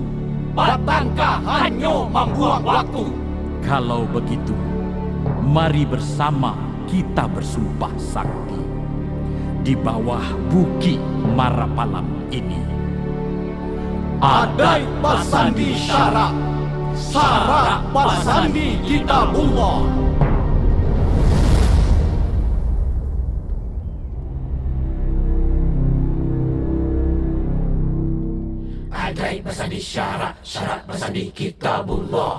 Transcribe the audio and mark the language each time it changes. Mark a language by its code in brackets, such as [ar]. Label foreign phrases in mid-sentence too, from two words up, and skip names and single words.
[id] Batangkah hanya membuang waktu? Kalau begitu, mari bersama kita bersumpah sakti di bawah Bukit Marapalam ini. [min] Adai basandi syarak, syarak basandi kitabullah. Adai basandi syarak, syarak basandi kitabullah.